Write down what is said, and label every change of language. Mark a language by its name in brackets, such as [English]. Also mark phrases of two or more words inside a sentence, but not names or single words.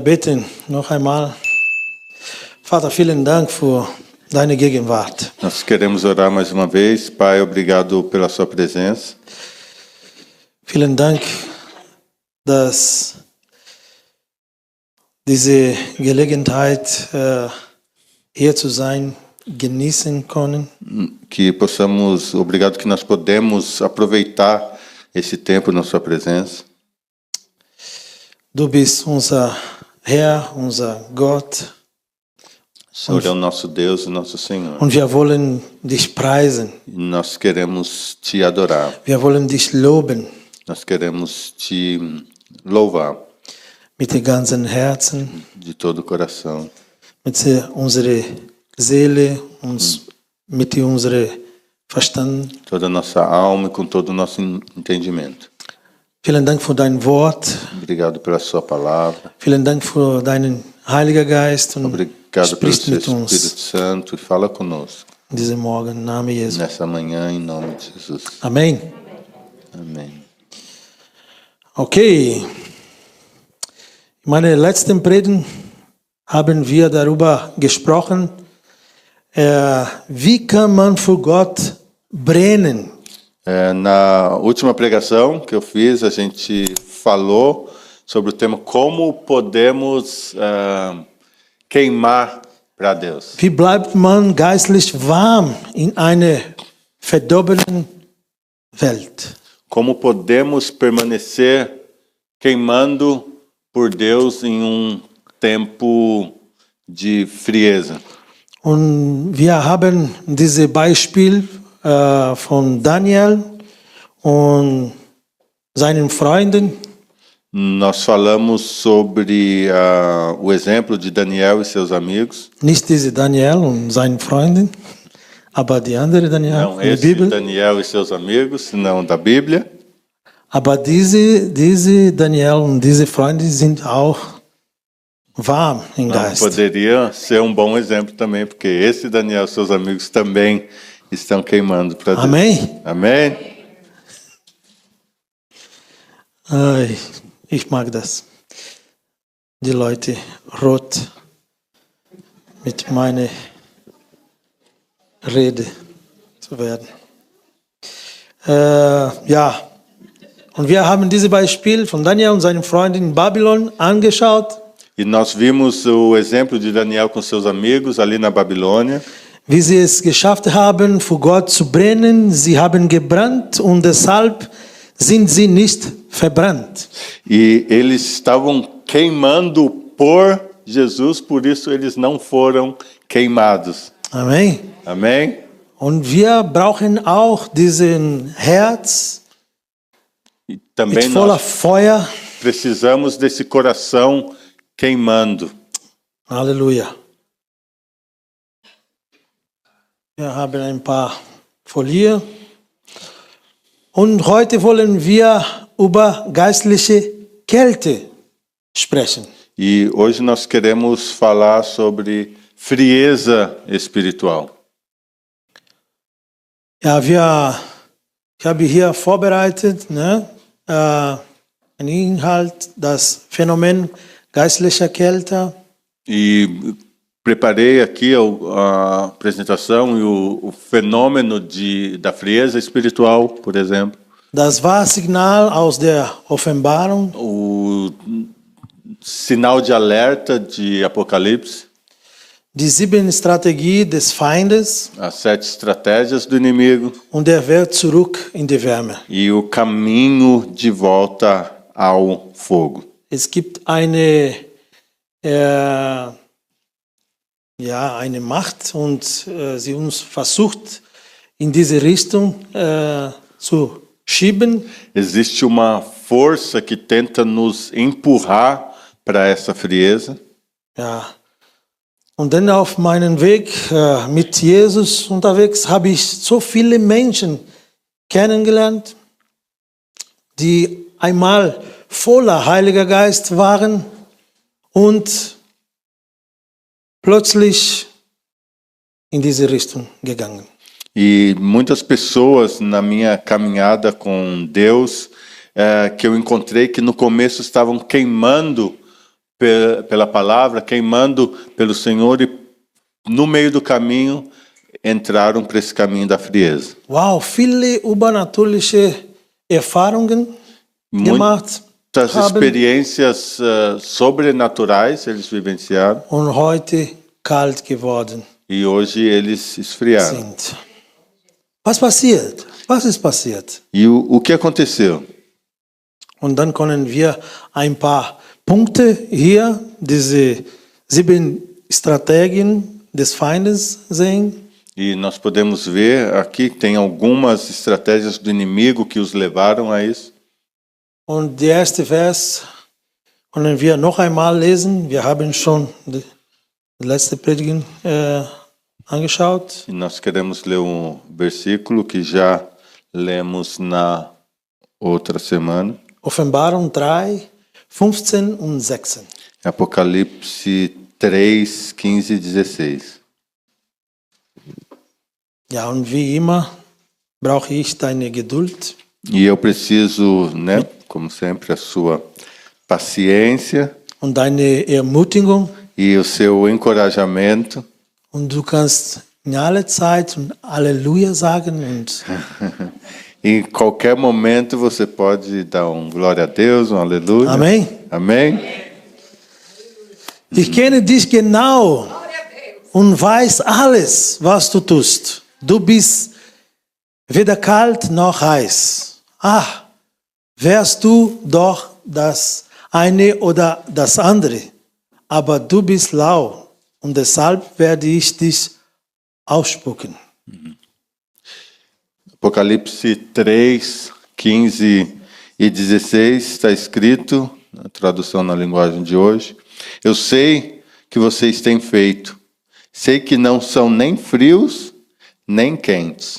[German] beten noch einmal. Vater, vielen Dank für deine Gegenwart. [Portuguese] Nós queremos orar mais uma vez. Pai, obrigado pela sua presença. [German] Vielen Dank, dass diese Gelegenheit, hier zu sein, genießen können. [Portuguese] Obrigado que nós podemos aproveitar esse tempo na sua presença. [German] Du bist unser Herr, unser Gott. [Portuguese] O Senhor é o nosso Deus e nosso Senhor. [German] Und wir wollen dich preisen. [Portuguese] E nós queremos te adorar. [German] Wir wollen dich loben. [Portuguese] Nós queremos te louvar. [German] Mit dem ganzen Herzen. [Portuguese] De todo o coração. [German] Mit unserer Seele, mit unserem Verstand. [Portuguese] Toda a nossa alma e com todo o nosso entendimento. [German] Vielen Dank für dein Wort. [Portuguese] Obrigado pela sua palavra. [German] Vielen Dank für deinen Heiligen Geist. Und [Portuguese] obrigado pelo seu Espírito Santo e fala conosco. [German] Diesen Morgen, im Namen Jesus. [Portuguese] Nessa manhã, em nome de Jesus. Amém. Amém. Okay. [German] In meiner letzten Predigt haben wir darüber gesprochen, wie kann man für Gott brennen? [Portuguese] Na última pregação que eu fiz, a gente falou sobre o tema como podemos queimar para Deus. [German] Wie bleibt man geistlich warm in einer verdorbenen Welt? [Portuguese] Como podemos permanecer queimando por Deus em tempo de frieza? [German] Und wir haben dieses Beispiel von Daniel und seinen Freunden. [Portuguese] Nós falamos sobre o exemplo de Daniel e seus amigos. [German] Nicht diese Daniel und seinen Freunden, aber die andere Daniel [Portuguese] Não [German] in der [Portuguese] esse [German] Bibel. [Portuguese] Daniel e seus amigos, senão da Bíblia. [German] Aber diese Daniel und diese Freunde sind auch warm im Geist. [Portuguese] Poderia ser bom exemplo também, porque esse Daniel e seus amigos também estão queimando para Deus. Amém. Amém. [German] Ich mag das. Die Leute rot mit meiner Rede zu werden. Ja. Und wir haben dieses Beispiel von Daniel und seinen Freunden in Babylon angeschaut. [Portuguese] E nós vimos o exemplo de Daniel com seus amigos ali na Babilônia. [German] Wie sie es geschafft haben, für Gott zu brennen. Sie haben gebrannt und deshalb sind sie nicht verbrannt. [Portuguese] E eles estavam queimando por Jesus, por isso eles não foram queimados. Amém. Amém. [German] Und wir brauchen auch diesen Herz [Portuguese] E também [German] mit voller [Portuguese] nós [German] Feuer. [Portuguese] precisamos desse coração queimando. [German] Halleluja. Wir haben ein paar Folien. Und heute wollen wir über geistliche Kälte sprechen. [Portuguese] E hoje nós queremos falar sobre frieza espiritual. [German] Ja, ich habe hier vorbereitet, einen Inhalt, das Phänomen geistlicher Kälte. [Portuguese] E preparei aqui a apresentação e o fenômeno da frieza espiritual, por exemplo. [German] Das Warnsignal aus der Offenbarung. [Portuguese] O sinal de alerta de Apocalipse. [German] Die 7 Strategien des Feindes. [Portuguese] As 7 estratégias do inimigo. [German] Und der Weg zurück in die Wärme. [Portuguese] E o caminho de volta ao fogo. [German] Es gibt eine Macht und sie uns versucht in diese Richtung zu schieben. [Portuguese] Existe uma força que tenta nos empurrar para essa frieza. [German] Ja. Und dann auf meinem Weg mit Jesus unterwegs habe ich so viele Menschen kennengelernt, die einmal voller Heiliger Geist waren und plötzlich in diese Richtung gegangen. [Portuguese] E muitas pessoas na minha caminhada com Deus que eu encontrei que no começo estavam queimando pela palavra, queimando pelo Senhor, e no meio do caminho entraram para esse caminho da frieza. [German] Wow, viele übernatürliche Erfahrungen gemacht [Portuguese] Muitas [German] haben [Portuguese] experiências sobrenaturais eles vivenciaram, [German] und heute kalt geworden [Portuguese] e hoje eles esfriaram. [German] sind. Was passiert? Was ist passiert? [Portuguese] E o que aconteceu? [German] Und dann können wir ein paar Punkte hier, diese 7 Strategien des Feindes sehen. [Portuguese] E nós podemos ver aqui que tem algumas estratégias do inimigo que os levaram a isso. [German] Und der erste Vers können wir noch einmal lesen. Wir haben schon die letzte Predigt angeschaut. [Portuguese] E nós queremos ler um versículo que já lemos na outra semana. [German] Offenbarung 3, 15 und 16. [Portuguese] Apocalipse 3, 15 e 16. [German] Ja, und wie immer brauche ich deine Geduld. [Portuguese] E eu preciso, né, como sempre, a sua paciência [German] Und deine Ermutigung. [Portuguese] e o seu encorajamento. [German] Und du kannst in aller Zeit und Halleluja sagen. Und [Portuguese] Em qualquer momento você pode dar um glória a Deus, um aleluia. Amém. Amém? [German] Ich kenne dich genau und weiß alles, was du tust. Du bist weder kalt noch heiß. Ah, wärst du doch das eine oder das andere. Aber du bist lau und deshalb werde ich dich ausspucken. [Portuguese] Apocalipse 3, 15 e 16 está escrito, na tradução na linguagem de hoje: eu sei que vocês têm feito, sei que não são nem frios nem quentes.